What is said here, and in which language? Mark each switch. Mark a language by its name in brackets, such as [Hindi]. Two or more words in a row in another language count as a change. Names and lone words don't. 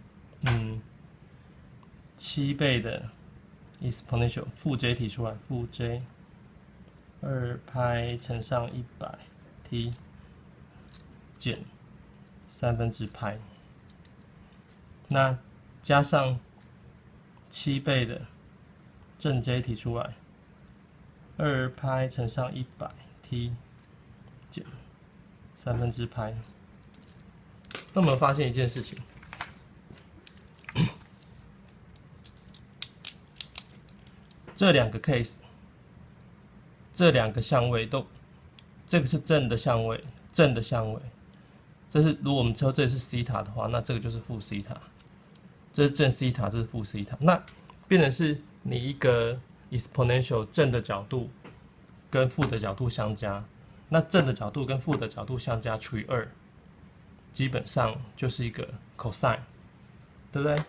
[Chinese] 7 倍的 exponential 負 j 提出來，負 j 2派乘上100t 減3/π，那加上7倍的正 j 提出来，2派乘上100t 減 3/π。那我們發現一件事情，這兩個 case， 這兩個相位都，這個是正的相位，正的相位。這是如果我們說這是西塔的話，那這個就是負西塔，這是正西塔，這是負西塔。那變成是你一個 exponential 正的角度跟負的角度相加，那正的角度跟負的角度相加除以2， 基本上就是一個 cosine， 對不對？